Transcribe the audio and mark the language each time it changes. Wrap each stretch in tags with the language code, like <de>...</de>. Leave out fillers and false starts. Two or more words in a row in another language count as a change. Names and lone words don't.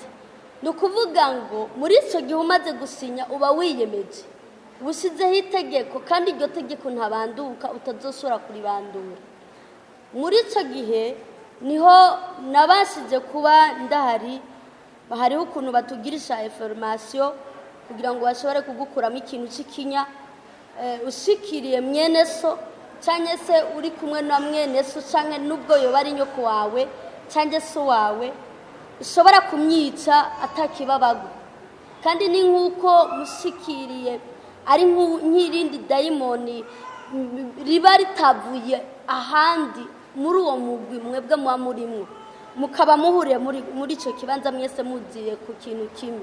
<rn>Ni ukuvuga ngo muri icyo gihe umaze gusinya uba wiyemeje, uba ushyizeho itegeko kandi iryo tegeko ntabanduka utazoshobora kuribandura. Muri icyo gihe niho nabashije kuba ndahari, hariho ukuntu batugirisha information kugira ngo bashobore kugukuramo ikintu cy'ikinya ushikiriye mwene so cyangwa se uri kumwe na mwene so cyangwa n'ubwo yoba ari nyoko wawe cyangwa se wawe ushobora kumwica atakibabago. Kandi ni nk'uko mushikiriye ari nk'irindi dayimoni riba ritavuye ahandi muri uwo mugwi mwebwe muba murimwo, mukaba muhuriye muri icyo kibanza mwese muziye ku kintu kimwe.</rn>